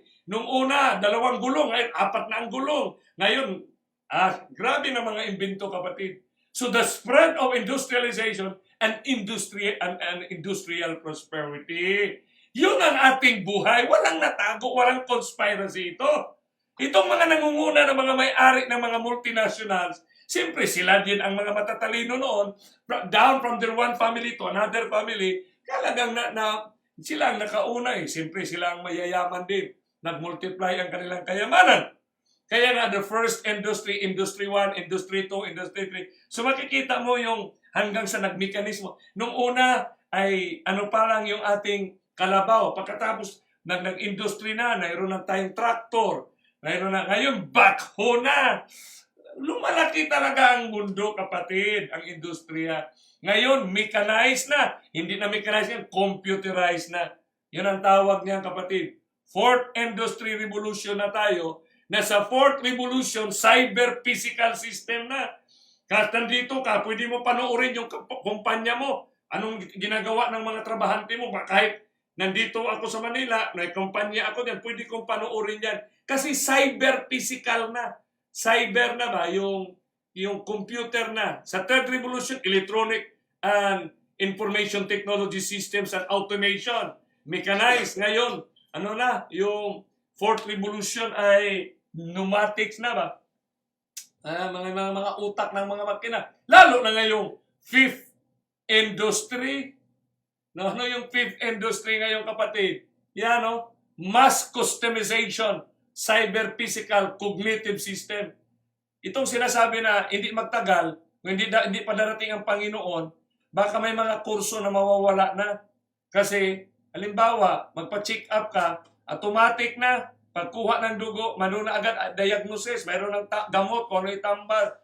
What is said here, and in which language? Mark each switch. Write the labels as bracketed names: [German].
[Filipino] Nung una, 2 gulong, ngayon 4 na ang gulong. Ngayon, grabe na mga imbento, kapatid. [English] So the spread of industrialization and industrial prosperity. [Filipino] Yun ang ating buhay. Walang natago, walang conspiracy ito. Itong mga nangunguna ng mga may-ari ng mga multinationals, siyempre sila din ang mga matatalino noon, [English] down from their one family to another family, [Filipino] talagang sila ang nakauna eh. Siyempre sila ang mayayaman din. Nag-multiply ang kanilang kayamanan. Kaya nga, [English] the first industry, Industry 1, Industry 2, Industry 3. [Filipino] So makikita mo yung hanggang sa nagmekanismo. Nung una ay pa lang yung ating kalabaw. Pagkatapos nag-industry na, mayroon na tayong tractor. Ngayon, backhoe na. Lumalaki talaga ang mundo, kapatid, ang industriya. Ngayon, mechanized na. Hindi na mechanized yan, computerized na. Yun ang tawag niyan, kapatid. Fourth Industry Revolution na tayo. Nasa Fourth Revolution, cyber-physical system na. Kahit nandito ka, pwede mo panoorin yung kumpanya mo. Anong ginagawa ng mga trabahante mo. Kahit nandito ako sa Manila, may kumpanya ako dyan, pwede kong panoorin yan. Kasi cyber-physical na. Cyber na ba? Yung computer na. [English] Sa Third Revolution, electronic and information technology systems and automation. [Filipino] Mechanized. Ngayon, yung Fourth Revolution ay pneumatics na ba? Mga utak ng mga makina. Lalo na ngayong Fifth Industry. Ano yung Fifth Industry ngayon, kapatid? [English] Yan, mass customization, cyber-physical cognitive system. [Filipino] Itong sinasabi na hindi magtagal, hindi pa darating ang Panginoon, baka may mga kurso na mawawala na. Kasi, halimbawa, magpa-check up ka, automatic na, pagkuha ng dugo, manuna agad diagnosis, mayroon ng gamot, kung ano itambal.